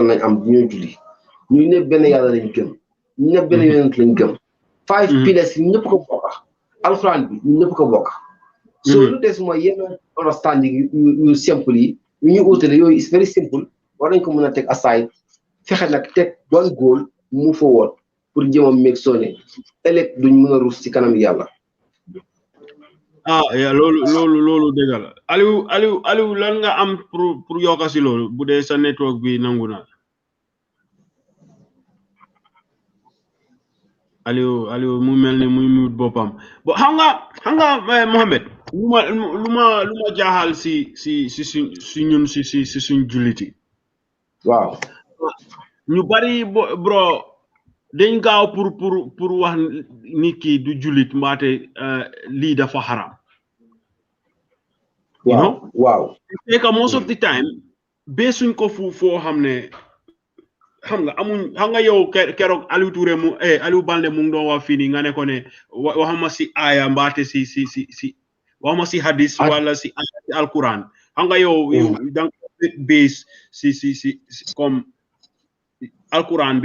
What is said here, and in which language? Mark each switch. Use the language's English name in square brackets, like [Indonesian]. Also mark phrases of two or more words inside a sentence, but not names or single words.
[Wolof] lañ am bu ñuy julli ñun ñëpp benn yàlla lañ gëm ñun ñëpp benn yonent lañ gëm 5 pillars yi ñun ñëpp ko bokk alxuraan bi ñun ñëpp ko bokk so lu des mooy yenn understanding yu simple yi yu ñu utale yooyu [English] is very simple [Wolof] war nañ ko mën a teg aside fexe nag teg [English] one goal [Wolof] mu forward pour jëmam meeg soone ëllëg duñ mën a ruus ci kanam yàlla ya loolu dëgg la Aliou lan nga am pour yokka si loolu bu dee sa network bi nangu na Aliou mu mel ni muy mute boppam bo xam nga Mohamed lu ma jaaxal si ñun si suñ julliti waaw ñu bari bro dañ gaaw pour wax nit ki du jullit mbaate lii dafa xaram waaw [French] c'est que [English] most of the time [Wolof] beesuñ ko foo xam ne xam nga amuñ xam nga yow keroog Aliou Touré Aliou Balde mu ngi doon wax fii nii nga ne ko ne waxama si aaya mbaate si waxama si hadis wala si alquran xam nga yow danga base si comme alquran